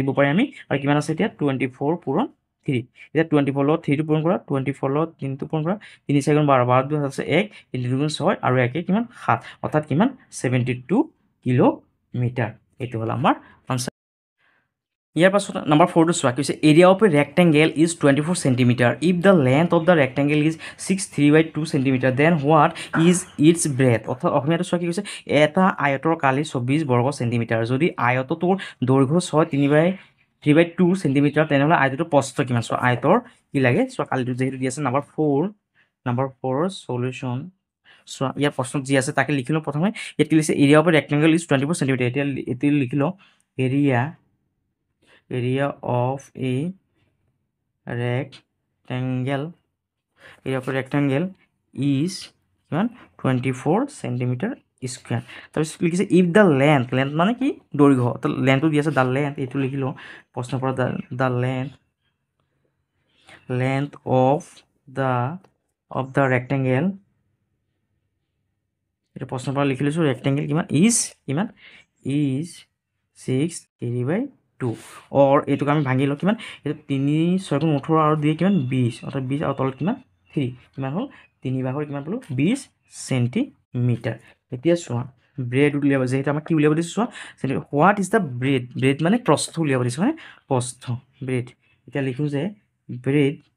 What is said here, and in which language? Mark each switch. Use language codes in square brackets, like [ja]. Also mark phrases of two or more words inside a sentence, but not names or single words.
[as] পাৰি আমি আৰু কিমান আছে এতিয়া 24 পূৰণ 3 এতিয়া 24 লগত 3টো পূৰণ কৰা 24 লগত 3টো পূৰণ কৰা 3 4 12 12 আছে 1 3 2 6 আৰু 1 কিমান 7 অৰ্থাৎ কিমান 72 কিলোমিটাৰ এইটো হ'ল আমাৰ আনসাৰ ইয়াৰ পাছত নম্বৰ 4টো চোৱা কৈছে [en] area of a rectangle is 24 centimeter if the length of the rectangle is 6/3 centimeter then what is its breadth [as] অৰ্থাৎ অসমীয়াটো চোৱা কি কৈছে এটা আয়তৰ কালি 24 বৰ্গ সেন্টিমিটাৰ যদি আয়তটোৰ দৈৰ্ঘ্য 3/2 সেন্টিমিটাৰ তেনেহ'লে আয়তটোৰ প্ৰস্থ কিমান চোৱা আয়তৰ কি লাগে চোৱা কালিটো যিহেতু দি আছে নম্বৰ 4ৰ সলিউশ্যন চোৱা ইয়াৰ প্ৰশ্নত যি আছে তাকে লিখিলোঁ প্ৰথমে ইয়াত কি লিখিছে [en] area of a rectangle is 24 centimeter [as] এতিয়া এইটো লিখিলোঁ [en] area of a rectangle is 24 centimeter square [as] তাৰপিছত লিখিছে [en] if the length [as] মানে কি দৈৰ্ঘ্য তো লেন্থটো দি আছে [en] the length [as] এইটো লিখিলোঁ প্ৰশ্নৰ পৰা দ্য [en] length of the rectangle [as] এইটো প্ৰশ্নৰ পৰা লিখি লৈছোঁ ৰেক্টেংগেল কিমান ইজ 6/3/2 অৰ এইটোক আমি ভাঙি লওঁ কিমান এইটো 3 6 18 আৰু 2 কিমান 20 অৰ্থাৎ 20 আৰু তলত কিমান 3 কিমান হ'ল 3/ভাগৰ কিমান পালোঁ 20 সেন্টিমিটাৰ এতিয়া চোৱা ব্ৰেড উলিয়াব যিহেতু আমাক কি উলিয়াব দিছে চোৱা [en] what is the breadth [as] মানে প্ৰস্থ উলিয়াব দিছে মানে প্ৰস্থ ব্ৰেড এতিয়া লিখোঁ যে ব্ৰেড